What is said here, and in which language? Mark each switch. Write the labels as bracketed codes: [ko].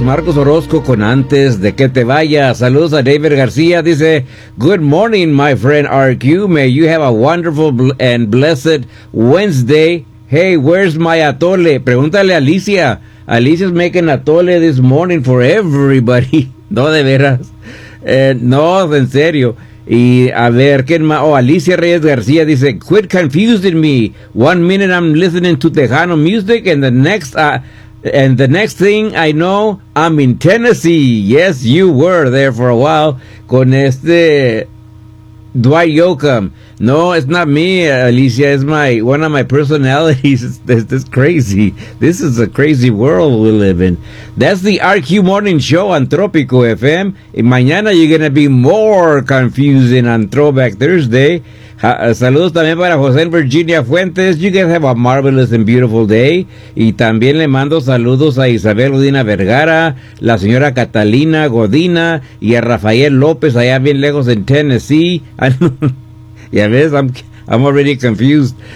[es] Marcos Orozco con Antes de que te vayas. Saludos a David García. [en] Dice, good morning, my friend RQ. May you have a wonderful and blessed Wednesday. Hey, where's my atole? [es] Pregúntale a Alicia. [en] Alicia's making atole this morning for everybody. [es] No, de veras. No, en serio. Y a ver, ¿quién más? [en] Oh, Alicia Reyes García dice, quit confusing me. One minute I'm listening to Tejano music and the next thing I know, I'm in Tennessee. Yes, you were there for a while [es] con este [en] Dwight Yoakam. No, it's not me, Alicia. It's one of my personalities. This is crazy. This is a crazy world we live in. That's the RQ Morning Show on Tropico FM. [es] Y mañana [en] you're going to be more confusing on Throwback Thursday. [es] Saludos también para José en Virginia Fuentes. [en] You guys have a marvelous and beautiful day. [es] Y también le mando saludos a Isabel Godina Vergara, la señora Catalina Godina y a Rafael López allá bien lejos en Tennessee. Ya ves, [en] I'm already confused.